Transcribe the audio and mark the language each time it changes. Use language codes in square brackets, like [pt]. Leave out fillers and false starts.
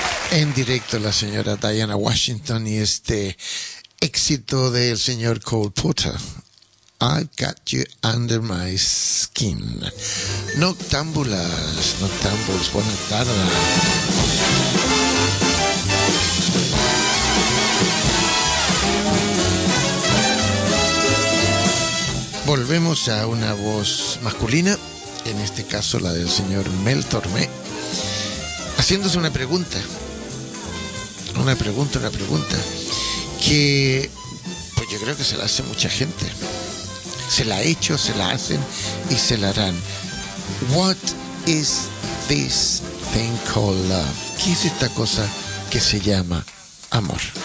[es] En directo la señora Diana Washington y este éxito del señor Cole Porter. [en] I've got you under my skin. [es] Noctámbulas, noctámbulos, buenas tardes. Volvemos a una voz masculina, en este caso la del señor Mel Tormé, haciéndose una pregunta. Una pregunta que pues yo creo que se la hace mucha gente, se la ha hecho, se la hacen y se la harán. [en] What is this thing called love? [es] ¿Qué es esta cosa que se llama amor?